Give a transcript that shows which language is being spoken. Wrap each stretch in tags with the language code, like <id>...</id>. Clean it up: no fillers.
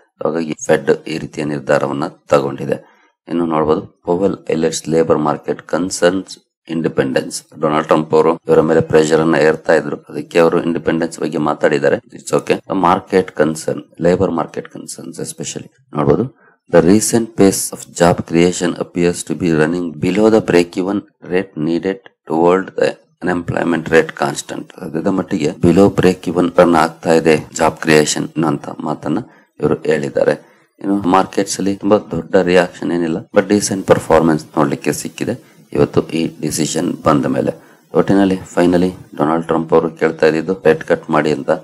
<kn>ಹಾಗಾಗಿ ಫೆಡ್ ಈ ರೀತಿಯ ನಿರ್ಧಾರವನ್ನ ತಗೊಂಡಿದೆ. ಇನ್ನು ನೋಡಬಹುದು.</kn> <en>Powell highlights labour market concerns independence.</en> <kn>Donald Trump ಅವರು ಇವರ ಮೇಲೆ ಪ್ರೆಷರ್ ಅನ್ನ ಏರ್ತಾ ಇದ್ರು, ಅದಕ್ಕೆ ಅವರು ಇಂಡಿಪೆಂಡೆನ್ಸ್ ಬಗ್ಗೆ ಮಾತಾಡಿದ್ದಾರೆ.</kn> <en>It's okay.</en> <kn>Market concern, labour market concerns especially ನೋಡಬಹುದು.</kn> <en>The recent pace of job creation appears to be running below the break-even rate needed to hold the unemployment rate constant.</en> <kn>ಅದರ ಮಟ್ಟಿಗೆ below break even run ಆಗ್ತಾ ಇದೆ job creation ಅಂತ ಮಾತನ್ನ ಇವರು ಹೇಳಿದ್ದಾರೆ. ಇನ್ನು ಮಾರ್ಕೆಟ್ಸ್ ಅಲ್ಲಿ ತುಂಬಾ ದೊಡ್ಡ ರಿಯಾಕ್ಷನ್ ಏನಿಲ್ಲ, ಬಟ್ ಡೀಸೆಂಟ್ ಪರ್ಫಾರ್ಮೆನ್ಸ್ ನೋಡ್ಲಿಕ್ಕೆ ಸಿಕ್ಕಿದೆ ಇವತ್ತು ಈ ಡಿಸಿಷನ್ ಬಂದ ಮೇಲೆ. ಒಟ್ಟಿನಲ್ಲಿ ಫೈನಲಿ ಡೊನಾಲ್ಡ್ ಟ್ರಂಪ್ ಅವರು ಕೇಳ್ತಾ ಇದ್ದಿದ್ದು ರೇಟ್ ಕಟ್ ಮಾಡಿ ಅಂತ.</kn>